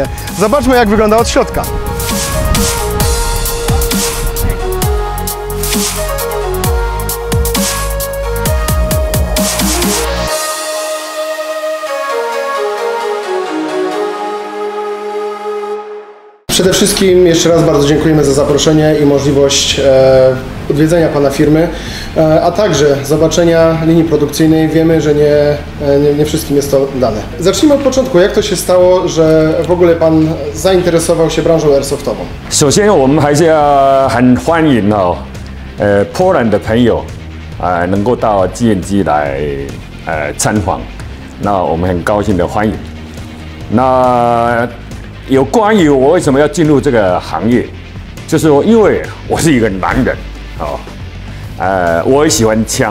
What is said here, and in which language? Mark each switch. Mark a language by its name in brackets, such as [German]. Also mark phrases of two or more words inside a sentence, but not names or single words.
[Polish] Zobaczmy, jak wygląda od środka. Przede wszystkim jeszcze raz bardzo dziękujemy za zaproszenie i możliwość odwiedzenia Pana firmy, a także zobaczenia linii produkcyjnej. Wiemy, że nie wszystkim jest to dane. Zacznijmy od początku. Jak to się stało, że w ogóle Pan zainteresował się branżą airsoftową? [Chinese] 首先，我们还是要很欢迎波兰的朋友能够到 G&G 来参访，那我们很高兴的欢迎。那有关于我为什么要进入这个行业，就是说，因为我是一个男人，我也喜欢枪。